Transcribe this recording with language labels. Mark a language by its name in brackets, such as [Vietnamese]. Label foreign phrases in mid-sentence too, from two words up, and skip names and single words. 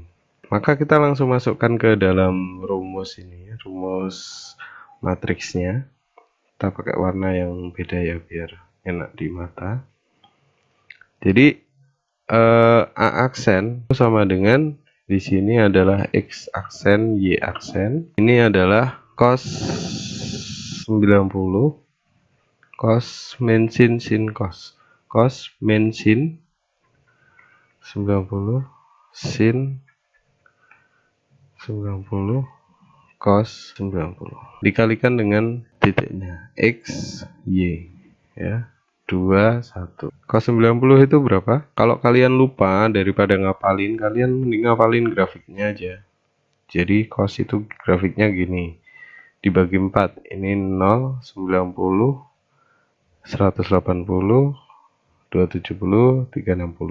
[Indonesian] Maka kita langsung masukkan ke dalam rumus ini, rumus matriksnya. Kita pakai warna yang beda ya, biar enak di mata. Jadi A aksen sama dengan di sini adalah X aksen, Y aksen. Ini adalah cos 90, cos min sin sin cos, cos min sin 90 sin 90 cos 90 dikalikan dengan titiknya X Y ya, 21. Cos 90 itu berapa? Kalau kalian lupa, daripada ngapalin, kalian mending ngapalin grafiknya aja. Jadi cos itu grafiknya gini, dibagi 4, ini 0, 90, 180, 270, 360.